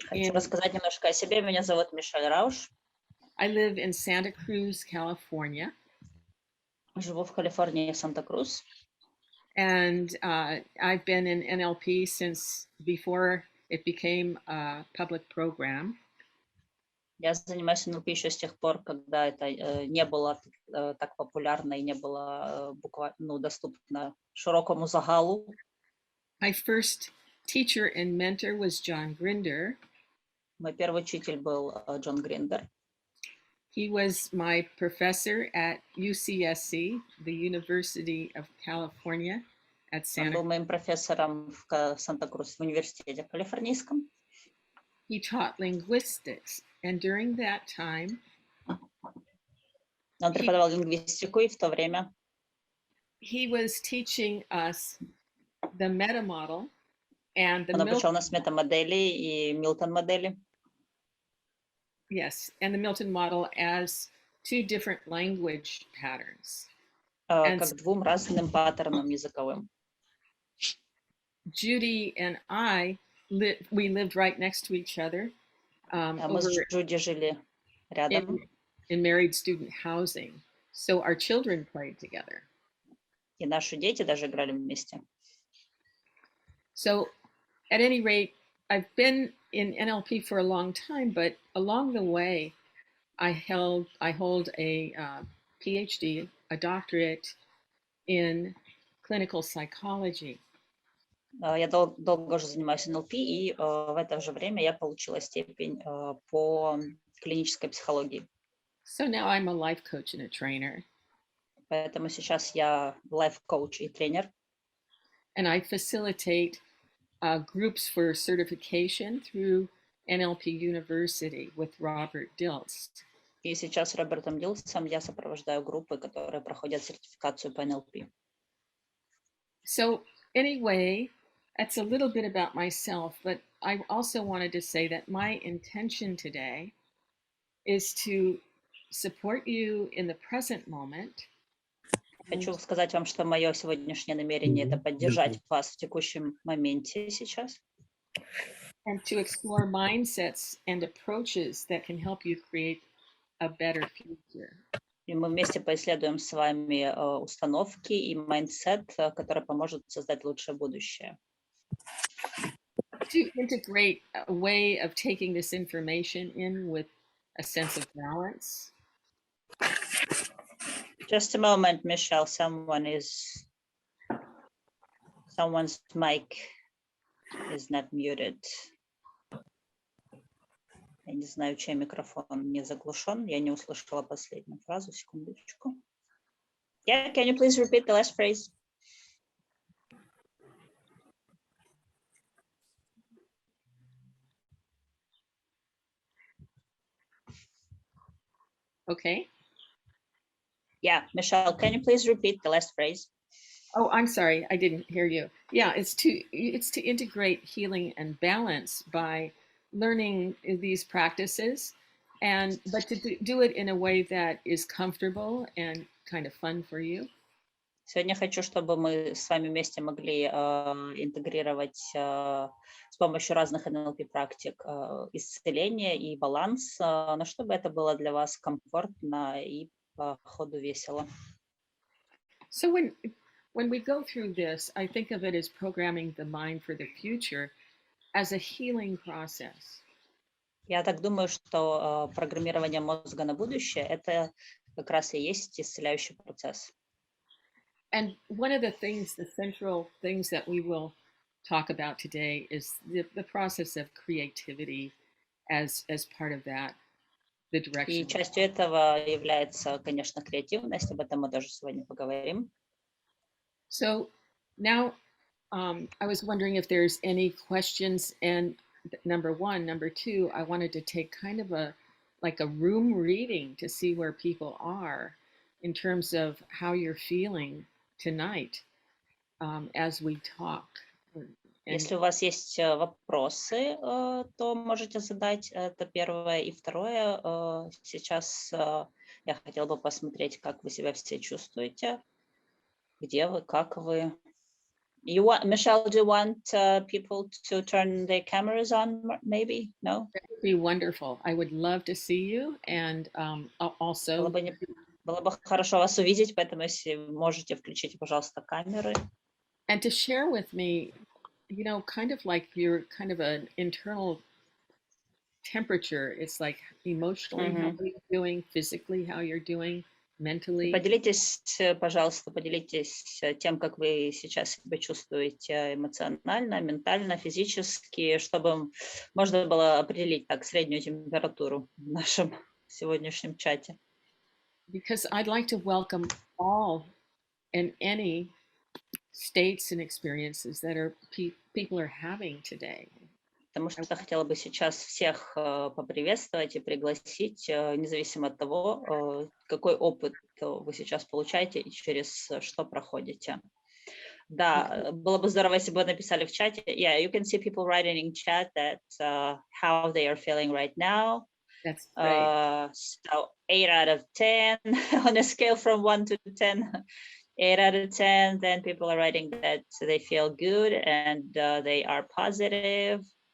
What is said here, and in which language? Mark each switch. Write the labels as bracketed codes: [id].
[ru] Хочу рассказать немножко о себе. Меня зовут Мишель Руж. [en] in Santa Cruz, California. [ru] Живу в Калифорнии, Санта-Крус. [en] And I've been in NLP since before it became a public program. [ru] Я занимаюсь НЛП еще с тех пор, когда это не было так популярно и не было буквально доступно широкому загалу. [en] My first teacher and mentor was John Grinder. [ru] Мой первый учитель был Джон Гриндер. [en] He was my professor at UCSC, the University of California at [ru] Он [en] Santa [ru] был моим профессором в Санта-Крус в университете калифорнийском. [en] He taught linguistics, and during that time, [ru] Он преподавал лингвистику, и в то время [en] he was teaching us the meta model and the [ru] он обучал нас метамодели и Милтон-модели. [en] Yes, and the Milton model as two different language patterns. [ru] Как двум разным паттернам языковым. [en] Judy and I we lived right next to each other. [ru] Мы с Джуди жили рядом. [en] In married student housing. So our children played together. [ru] И наши дети даже играли вместе. [en] So at any rate, I've been in NLP for a long time, but along the way, I hold a PhD, a doctorate in clinical psychology. [ru] Я долго уже занимаюсь НЛП, и в это же время я получила степень по клинической психологии. [en] So now I'm a life coach and a trainer. [ru] Поэтому сейчас я лайф-коуч и тренер. [en] And I facilitate groups for certification through NLP University with Robert Dilts. [ru] И сейчас с Робертом Дилсом я сопровождаю группы, которые проходят сертификацию по НЛП. [en] So anyway, that's a little bit about myself, but I also wanted to say that my intention today is to support you in the present moment. [ru] Хочу сказать вам, что мое сегодняшнее намерение – это поддержать вас в текущем моменте сейчас. [en] And to explore mindsets and approaches that can help you create a better future. [ru] И мы вместе поисследуем с вами установки и майндсет, который поможет создать лучшее будущее. [en] To integrate a way of taking this information in with a sense of balance. Just a moment, Michelle. Someone's mic is not muted. [ru] Я не знаю, чей микрофон не заглушен. Я не услышала последнюю фразу. Секундочку. [en] Yeah, can you please repeat the last phrase? Okay. Yeah, Michelle, can you please repeat the last phrase? Oh, I'm sorry, I didn't hear you. Yeah, it's to integrate healing and balance by learning these practices, but to do it in a way that is comfortable and kind of fun for you. [ru] Сегодня хочу, чтобы мы с вами вместе могли интегрировать с помощью разных НЛП-практик исцеление и баланс, но чтобы это было для вас комфортно и по ходу весело. [en] So when we go through this, I think of it as programming the mind for the future as a healing process. [ru] Я так думаю, что программирование мозга на будущее – это как раз и есть исцеляющий процесс. [en] And one of the central things that we will talk about today is the process of creativity as part of that, the direction. [ru] И частью этого является, конечно, креативность, об этом мы тоже сегодня поговорим. [en] So now I was wondering if there's any questions, and number one, number two, I wanted to take kind of a room reading to see where people are in terms of how you're feeling tonight as we talk. [ru] Если у вас есть вопросы, то можете задать. Это первое. И второе, сейчас я хотела бы посмотреть, как вы себя все чувствуете, где вы, как вы. [en] Michelle, do you want people to turn their cameras on, maybe? No? That would be wonderful. I would love to see you, and also, [ru] Было бы хорошо вас увидеть, поэтому если можете, включите, пожалуйста, камеры. [en] and to share with me, kind of like your kind of an internal temperature. It's like emotionally how Мгм. you're doing, physically how you're doing, mentally. [ru] Поделитесь, пожалуйста, поделитесь тем, как вы сейчас себя чувствуете эмоционально, ментально, физически, чтобы можно было определить так среднюю температуру в нашем сегодняшнем чате. [en] Because I'd like to welcome all and any states and experiences that people are having today. [ru] Потому что хотела бы сейчас всех поприветствовать и пригласить, независимо от того, какой опыт вы сейчас получаете и через что проходите. Да, было бы здорово, если бы вы написали в чате. [en] Yeah, you can see people writing in chat that how they are feeling right now. That's great. So 8 out of 10 on a scale from 1 to 10. 8 out of 10, then people are writing that they feel good and they are positive.